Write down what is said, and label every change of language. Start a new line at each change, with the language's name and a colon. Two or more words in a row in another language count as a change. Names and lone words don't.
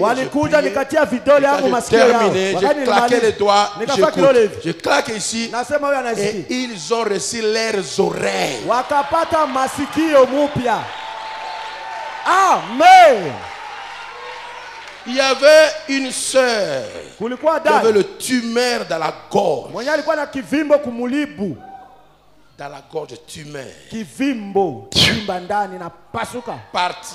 Swahili: Walikuja nikatia vidole yangu masikio yao.
French: J'ai claqué les doigts. Je claque ici. Et ils ont reçu leurs oreilles.
Swahili: Wakapata masikio mupya. Amen.
French: Il y avait une sœur qui avait le tumeur dans la gorge. Dans la gorge, tumeur. Parti.